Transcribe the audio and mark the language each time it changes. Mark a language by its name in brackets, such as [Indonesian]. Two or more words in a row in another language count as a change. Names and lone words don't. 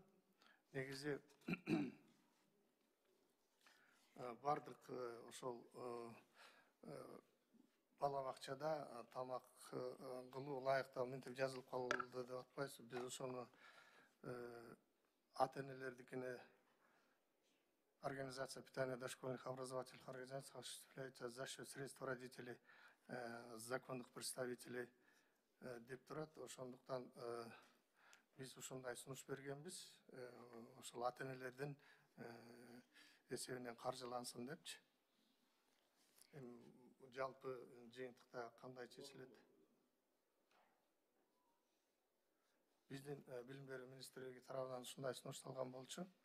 [Kyrgyz] Негизи бардык ошол бала бакчада тамак кылуу ылайыктуу мынтип жазылып калды деп атпайсыз. Биз ошону ата-энелердикине [Russian] организация питания дошкольных образовательных организаций осуществляется за счет средств родителей, законных представителей [Kyrgyz] деп турат. Ошондуктан биз ушундай сунуш бергенбиз. Ошол ата-энелердин эсебинен каржылансын депчи. Жалпы жыйынтыкта кандай чечилет? Биздин билим берүү министрлиги тарабынан ушундай сунушталган болчу.